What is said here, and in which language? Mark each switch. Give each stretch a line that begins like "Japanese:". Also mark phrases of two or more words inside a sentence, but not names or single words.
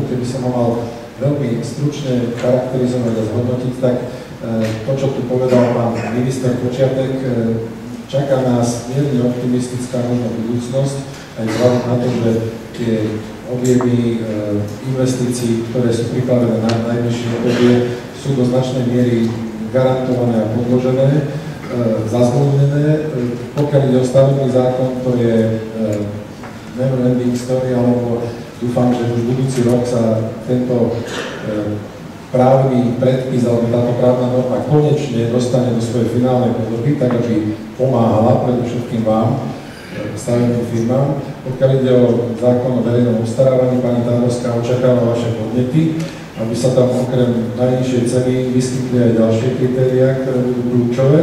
Slovak: Keby som ho mal veľmi stručne charakterizovať a zhodnotiť, tak to, čo tu povedal pán minister Počiatek, čaká nás mierne optimistická možno budúcnosť, aj vzhľadom na to, že tie objemy investícií, ktoré sú pripravené na najbližšie obdobie, sú do značnej miery garantované a podložené, zazmluvnené. Pokiaľ ide o stavebný zákon, to je
English: never ending story,
Slovak: alebo dúfam, že už budúci rok sa tento právny predpis alebo táto právna norma konečne dostane do svojej finálnej podoby, tak aby pomáhala predovšetkým vám, stavebným firmám. Pokiaľ ide o zákon o verejnom obstarávaní, pani Táborská očakáva vaše podnety, aby sa tam okrem najnižšej ceny vyskytli aj ďalšie kritériá, ktoré budú kľúčové.